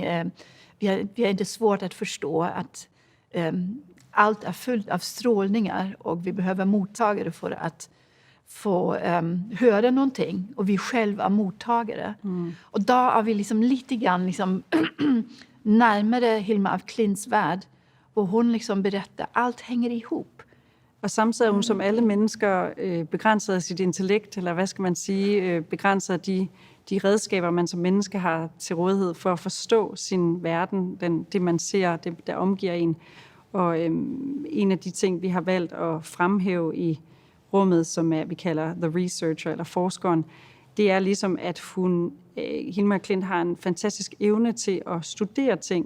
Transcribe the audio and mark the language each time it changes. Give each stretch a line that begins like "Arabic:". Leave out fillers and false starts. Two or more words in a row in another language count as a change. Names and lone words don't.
Swedish: Vi har inte svårt att förstå att allt är fullt av strålningar och vi behöver mottagare för att få höra någonting. Och vi själva är mottagare. Mm. Och då är vi liksom lite grann liksom närmare Hilma af Klints värld. Hvor hon liksom berättar, allt hänger ihop.
Danish: Og samtidig er hun som alle mennesker begrænset af sit intellekt, eller hvad skal man sige, begrænset af de redskaber, man som menneske har til rådighed for at forstå sin verden, det man ser, det der omgiver en. Og en af de ting, vi har valgt at fremhæve i rummet, som vi kalder The Researcher, eller forskeren, det er ligesom, at Hilma af Klint har en fantastisk evne til at studere ting.